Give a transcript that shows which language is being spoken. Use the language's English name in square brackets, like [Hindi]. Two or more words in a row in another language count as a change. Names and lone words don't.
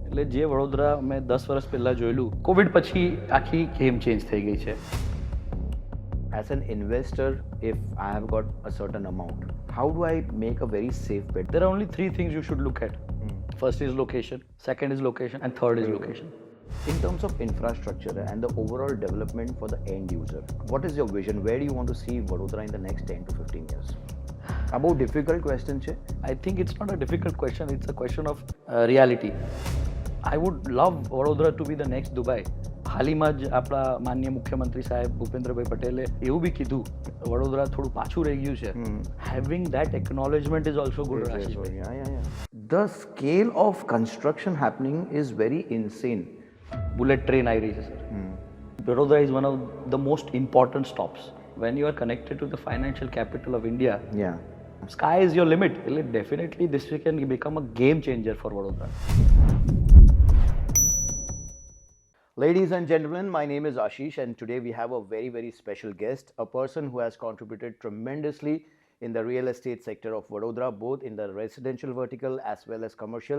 [Gujarati] એટલે જે વડોદરા મેં 10 વર્ષ પહેલાં જોયેલું, કોવિડ પછી આખી [English] game change [Gujarati] થઈ ગઈ છે. [English] As an investor, if I have got a certain amount, how do I make a very safe bet? There are only three things you should look at. First is location, second is location, and third is location. In terms of infrastructure and the overall development for the end user, what is your vision? Where do you want to see Vadodara in the next 10 to 15 years? A bહુ difficult question છે. I think it's not a difficult question, it's a question of reality. I would love Vadodara to be the next Dubai. [Gujarati] હાલમાં જ આપણા માનનીય મુખ્યમંત્રી સાહેબ ભૂપેન્દ્રભાઈ પટેલે એવું બી કીધું વડોદરા થોડું પાછું રહી ગયું છે. [English] having that acknowledgement is also good. The scale of construction happening is very insane. bullet train [Gujarati] આવી રહી છે સર. [English] Vadodara is one of the most important stops when you are connected to the financial capital of India. Yeah. Sky is your limit. Definitely this can become a game changer for Vadodara. Ladies and gentlemen, my name is Ashish and today we have a very, very special guest, a person who has contributed tremendously in the real estate sector of Vadodara, both in the residential vertical as well as commercial.